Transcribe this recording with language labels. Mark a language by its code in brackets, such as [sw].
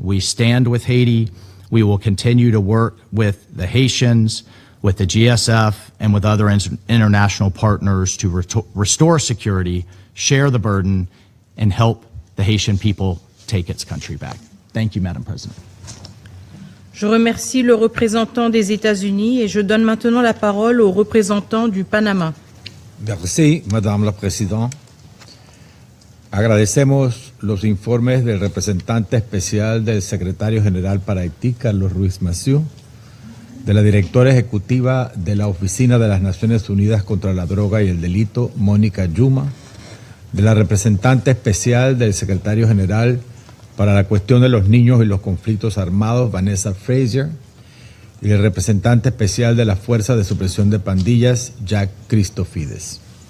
[en] We stand with Haiti. We will continue to work with the Haitians, with the GSF, and with other international partners to restore security, share the burden, and help the Haitian people take its country back. Thank you, Madam President. [fr] Je remercie le représentant des États-Unis et je donne maintenant la parole au représentant du Panama. Merci, Madame la Présidente. [es] Agradecemos los informes del representante especial del secretario general para Haití, Carlos Ruiz Massieu, de la directora ejecutiva de la Oficina de las Naciones Unidas contra la Droga y el Delito, Mónica Yuma, de la representante especial del secretario general para la cuestión de los niños y los conflictos armados, Vanessa Frazier, y el representante especial de la Fuerza de Supresión de Pandillas, Jack Christofides.